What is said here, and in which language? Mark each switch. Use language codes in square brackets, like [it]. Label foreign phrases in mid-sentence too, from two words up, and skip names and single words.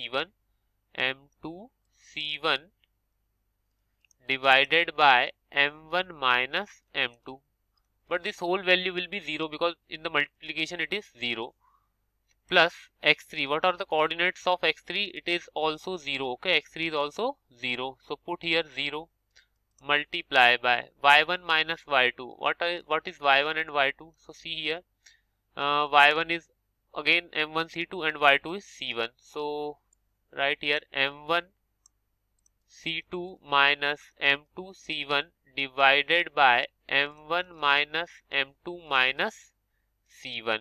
[en] c1 divided by m1 minus m2, but this whole value will be 0 because in the multiplication it is 0, plus x3. What are the coordinates of x3? It is also 0. Okay, x3 is also 0. So put here 0. Multiply by y1 minus y2. What is y1 and y2? So see here, y1 is again m1 c2 and y2 is c1. So right here m1 c2 minus m2 c1 divided by m1 minus m2 minus c1.